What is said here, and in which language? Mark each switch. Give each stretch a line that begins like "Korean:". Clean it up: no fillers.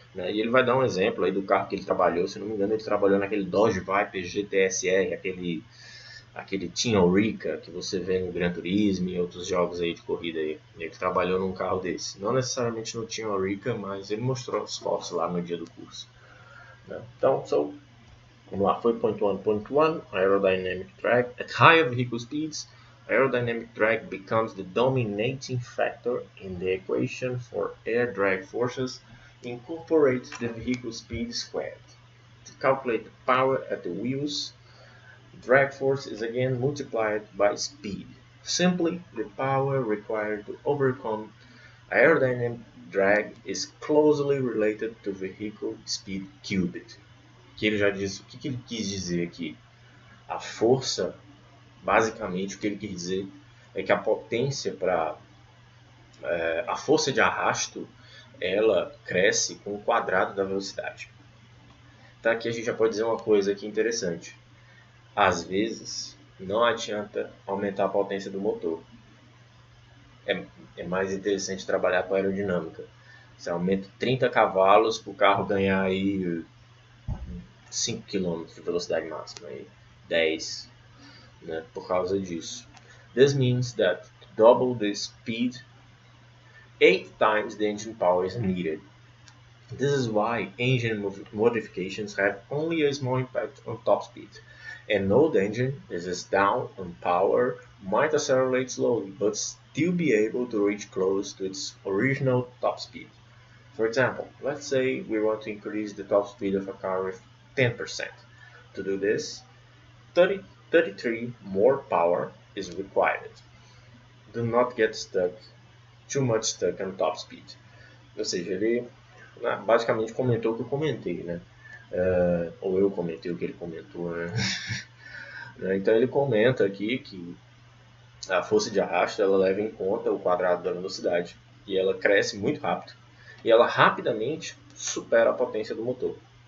Portuguese: Né? E ele vai dar um exemplo aí do carro que ele trabalhou. Se não me engano, ele trabalhou naquele Dodge Viper GTSR, aquele Team Oreca que você vê no Gran Turismo e outros jogos aí de corrida aí. Ele trabalhou num carro desse. Não necessariamente no Team Oreca, mas ele mostrou as fotos lá no dia do curso. Né? Então, vamos lá, foi
English: point 1.1, aerodynamic drag. At higher vehicle speeds, aerodynamic drag becomes the dominating factor in the equation for air drag forces. Incorporate the vehicle speed squared. To calculate the power at the wheels, drag force is again multiplied by speed. Simply, the power required to overcome aerodynamic drag is closely related to vehicle speed cubed.
Portuguese: Que ele já diz, o que ele quis dizer aqui? A força, basicamente, o que ele quis dizer é que a potência a força de arrasto, ela cresce com o quadrado da velocidade. Então aqui a gente já pode dizer uma coisa aqui interessante. Às vezes, não adianta aumentar a potência do motor. É mais interessante trabalhar com aerodinâmica. Você aumenta 30 cavalos para o carro ganhar aí 5 km de velocidade máxima, aí 10, né, por causa disso.
English: This means that to double the speed, 8 times the engine power is needed. This is why engine modifications have only a small impact on top speed. An old engine that is down on power might accelerate slowly, but still be able to reach close to its original top speed. For example, let's say we want to increase the top speed of a car with 10%. To do this, 33 more power is required. Do not get too much stuck on top speed.
Portuguese: Ou seja, ele basicamente comentou o que eu comentei, né? Ou eu comentei o que ele comentou, né? Então ele comenta aqui que a força de arrasto ela leva em conta o quadrado da velocidade e ela cresce muito rápido e ela rapidamente supera a potência do motor.